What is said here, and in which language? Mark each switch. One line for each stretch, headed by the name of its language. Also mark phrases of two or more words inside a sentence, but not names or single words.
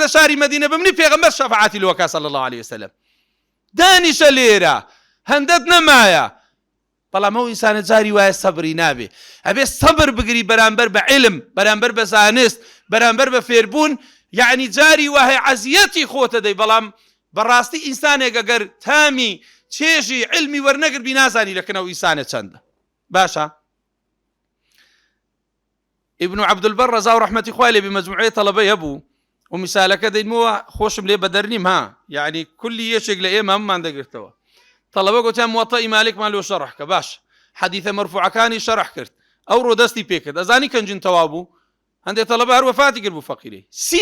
Central Kurdish: لە شاری مەدینە بمنی پێغەمبەر شەفاعەتی لۆ بکات
Arabic: صلی الله علیه وسلم
Central Kurdish: دانیشە لێرە هەندەت نەمایە بەڵام ئەو ئینسانە جاری وایە سەبری نابێ ئەبێ سەبر بگری بەرامبەر بە عیلم بەرامبەر بە زانست بەرامبەر بە فێربوون یعنی جاری وایە عەزیەتی خۆتە دەی بەڵام بەڕاستی ئینسانێک ئەگەر تامی چێژی علمی وەرنەگربی نازانی لەکنەوە ئینسانە چەندە باشە ابن عبد البر رضا و رحمەتی خوای لێ بمەجموعەی تەڵەبەی هەبوو و میسالەکە دەینمەوە خۆشم لێ بەدەرنیم ها یعنی کولی یەکێک لە ئێمە هەمومان دەگرتەوە تەڵەبە گوتیان موەطەئی مالکمان لۆ شەڕح کە باش حەدیثە مەرفوعەکانی شەڕح کرد ئەو ڕۆ دەستی پێ کرد ئەزانی کەنجین تەواو بوو هەندێک تەڵەبە هەر وەفاتی کرد بوو فەقیرەی 30